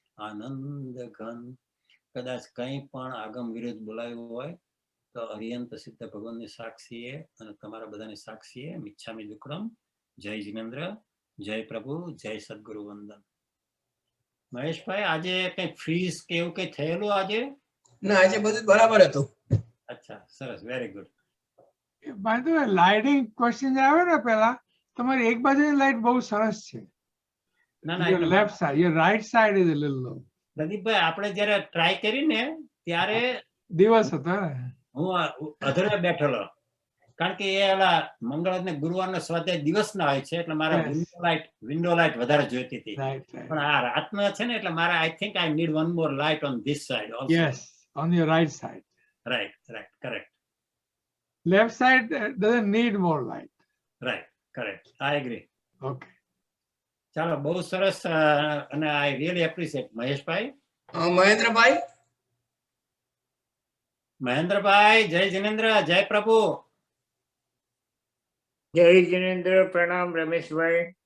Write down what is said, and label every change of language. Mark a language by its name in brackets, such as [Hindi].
[Gujarati] આનંદ ઘન. કદાચ કંઈ પણ આગમ વિરુદ્ધ બોલાયું હોય તો અરિયંત સિદ્ધ ભગવાનની સાક્ષીએ અને તમારા બધાની સાક્ષીએ મિચ્છામી દુક્કડમ. જય જિનેન્દ્ર, જય પ્રભુ, જય સદગુરુ વંદન. મહેશભાઈ આજે કઈ ફ્રીઝ કે એવું કઈ થયેલું આજે? ના આજે બધું બરાબર હતું. અચ્છા, સરસ, [English] Very good. By the way [Gujarati] lighting question આવે ને પહેલા, તમારી એક બાજુની લાઇટ બહુ સરસ છે. ના ના [English] Your left side, your right side is a little low. [Gujarati] પ્રદીપભાઈ, આપણે જયારે ટ્રાય કરી ને ત્યારે દિવસ હતો ને. હું અધરે બેઠેલો, કારણ કે એ ઓલા મંગળ ને ગુરુવારનો સ્વાધ્યાય દિવસના હોય છે, એટલે મારા [English] Yes. [Gujarati] વિન્ડો લાઇટ વધારે જોઈતી હતી. [English] Right, right. [Gujarati] પણ આ રાતના છે ને, એટલે મારે [English] I think I need one more light on this side also. Yes, on your right side. Right, right, correct, Left side doesn't need more light. Right, correct, I agree. Okay. [Gujarati] ચાલો, બહુ સરસ, અને [English] I really appreciate. [Gujarati] મહેશભાઈ, મહેન્દ્રભાઈ, મહેન્દ્રભાઈ, જય જિનેન્દ્ર, જય પ્રભુ. જય જિનેન્દ્ર, પ્રણામ રમેશભાઈ.